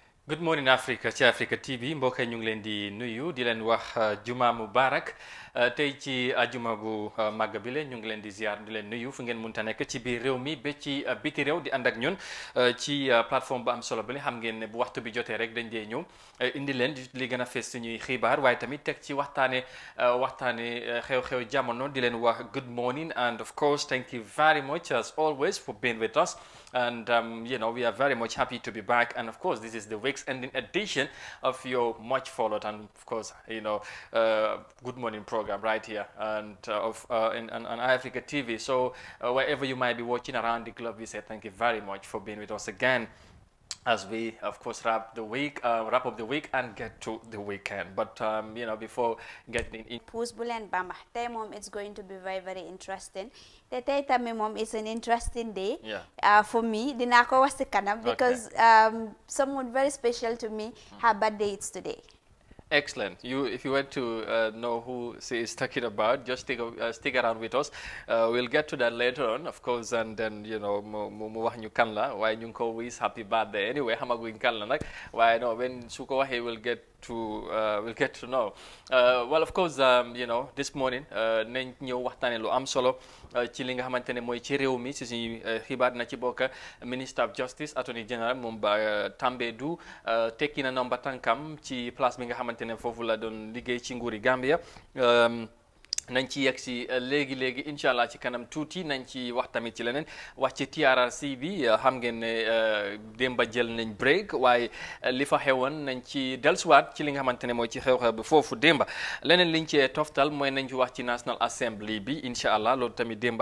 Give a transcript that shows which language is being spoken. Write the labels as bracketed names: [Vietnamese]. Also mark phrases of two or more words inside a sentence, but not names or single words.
[English] Good morning Africa [Wolof] ci Africa TV mbokk yi ñu ngi leen di nuyu di leen wax juma mubarak tey ci ajuma bu màgg bi le ñu ngi leen di ziar di leen nuyu fu ngeen munta nekk ci biir réew mi ba ci biti réew di ànd ak ñun ci plateforme bu am solo bi xam ngeen ne bu waxtu bi jotee rek dañ dee ñëw indi leen li gën a fees suñuy xibaar waaye tamit teg ci waxtaane xew-xew jamono di leen wax [English] good morning and of course thank you very much as always for being with us. And we are very much happy to be back. And of course, this is the week's ending edition of your much followed and of course, Good Morning program right here and on Africa TV. So wherever you might be watching around the globe, we say thank you very much for being with us again, as we of course wrap up the week and get to the weekend. But before getting in Puss Bulen Bamba [Wolof] tey moom [English] it's going to be very very interesting [Wolof] te tey tamit moom [English] is an interesting day for me [Wolof] dinaa ko wax ci kanam [English] because someone very special to me her birthday is today. Excellent. If you want to know who she is talking about, just stick around with us. We'll get to that later on, of course, and then [Wolof] mu wax ñu kan la waaye ñu ngi ko [English] wish happy birthday anyway [Wolof] xamaguñ kan la nag waaye [English] no when [Wolof] su ko waxee [English] we'll get to know. Well, of course, this morning [Wolof] nañ ñëw waxtaane lu am solo ci li nga xamante ne mooy ci réew mi si suñu xibaar na ci bokk [English] Minister of Justice Attorney General [Wolof] moom ba Tambadou tekki na nomba tànkam ci place bi nga xamante ne foofu la doon liggéey ci nguuri Gambia. nañ ci yegg si léegi [Arabic] incha allah [Wolof] ci kanam tuuti nañ ci wax tamit ci leneen wax ci TRRC bi xam ngeen ne démba jël nañ break waaye li fa xewoon nañ ci dellusiwaat ci li nga xamante ne mooy ci xew-xew bi foofu démba leneen liñ cee toftal mooy nañ ci wax ci National Assembly bi [Arabic] incha allah [Wolof] loolu tamit démba